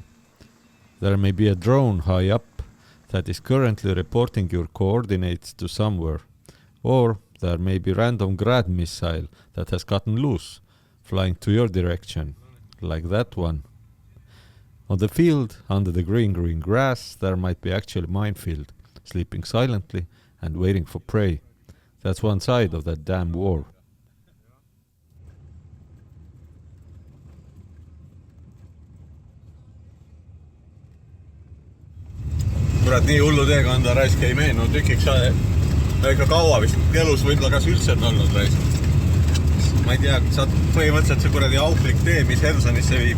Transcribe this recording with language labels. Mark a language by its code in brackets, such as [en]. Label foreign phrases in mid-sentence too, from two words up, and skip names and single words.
[en] There may be a drone high up that is currently reporting your coordinates to somewhere, or there may be random grad missile that has gotten loose, flying to your direction, like that one. On the field, under the green grass, there might be actually Minefield, sleeping silently and waiting for prey. That's one side of that damn war. [et] Kurat, nii hullu teekanda raisk ei meenu tükiks ikka kaua vist elus võib-olla kas üldse on olnud raisk. Ma ei tea, saad põhimõtteliselt see kuradi auklik tee, mis Hersonisse viib.